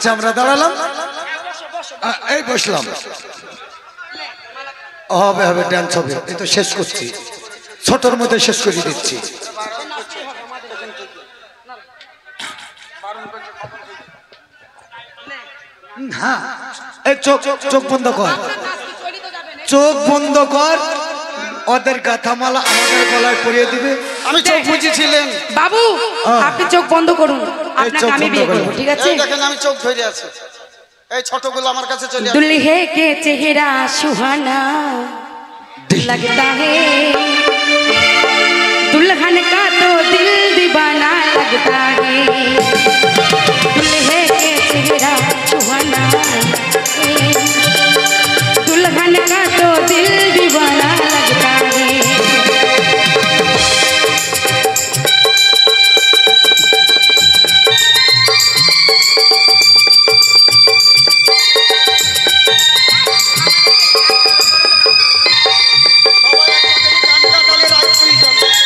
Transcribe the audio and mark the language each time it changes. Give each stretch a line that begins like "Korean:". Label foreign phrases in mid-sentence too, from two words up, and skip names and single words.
Bangla: আচ্ছা আমরা দাঁড়ালাম এই বসলাম হবে হবে ডান্স হবে এই তো শেষ করছি ছোটর মধ্যে শেষ করে দিচ্ছি হ্যাঁ এই চোখ চোখ বন্ধ কর চোখ বন্ধ কর ওদের গাথামালা আমাদের গলায় পরিয়ে দিবে আমি চোখ বুঝেছিলেন। বাবু আপনি চোখ বন্ধ করুন, আপনাকে চোখ আমি বন্ধ বিয়ে করলাম। করবো, ঠিক আছে? এই দেখেন আমি চোখ ধরে আছি। এই ছোটগুলো আমার কাছে চলে আসে।
Hindi: दुल्हे के चेहरा सुहाना लगता है, दुल्हन का तो दिल दीवाना लगता है। दुल्हे के चेहरा सुहाना है, दुल्हन का तो दिल दीवाना लगता है।
Bangla: সবাই একটা করে গান গাতালে রাত হয়ে যাবে।